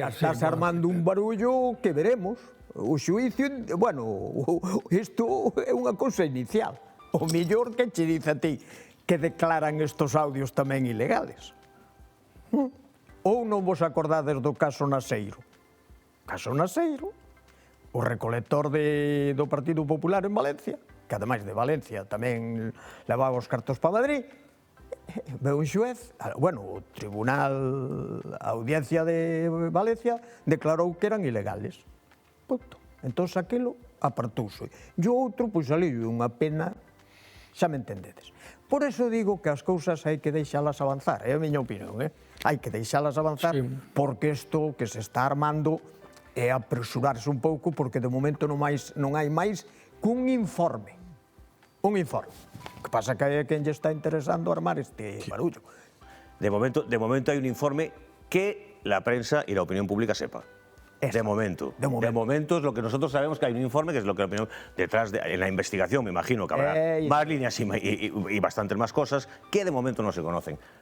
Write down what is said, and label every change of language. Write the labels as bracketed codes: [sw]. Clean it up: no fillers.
[gl] Aquí estás armando un barullo que veremos. O xuicio, bueno, isto é unha cousa inicial. O mellor que che dice a ti que declaran estos audios tamén ilegales. Ou non vos acordades do caso Naseiro? Caso Naseiro, o recolector do Partido Popular en Valencia, que ademais de Valencia tamén levaba os cartos para Madrid, veu un xuez, bueno, o Tribunal, a Audiencia de Valencia, declarou que eran ilegales. Punto. Entón, aquilo apartouse. E o outro, pois, saliu unha pena, xa me entendedes. Por eso digo que as cousas hai que deixalas avanzar, é a miña opinión, hai que deixalas avanzar, porque isto que se está armando é apresurarse un pouco, porque de momento non hai máis que un informe. Un informe. O que pasa que hai quen lle está interesando armar este barullo. [es] De momento hay un informe que la prensa y la opinión pública sepa. De momento. De momento es lo que nosotros sabemos, que hay un informe, que es lo que la opinión... Detrás de en la investigación, me imagino que habrá más líneas y bastantes más cosas que de momento no se conocen.